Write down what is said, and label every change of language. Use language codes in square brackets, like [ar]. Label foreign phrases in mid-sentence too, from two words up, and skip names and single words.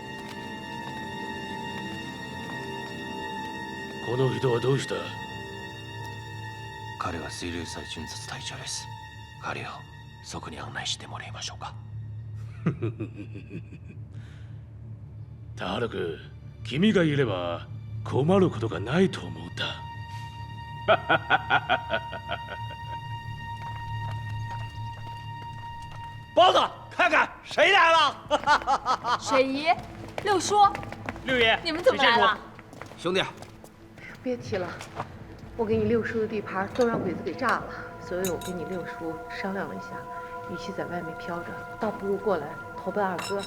[ja] この人はどうした？彼は水流祭巡察隊長です。彼をそこに案内してもらいましょうか。田原君、君がいれば困ることがないと思うんだ。 [zh] 包子，看看谁来了！水姨，六叔，六爷，你们怎么来了？兄弟，别提了，我给你六叔的地盘都让鬼子给炸了，所以我跟你六叔商量了一下，与其在外面飘着，倒不如过来投奔二哥。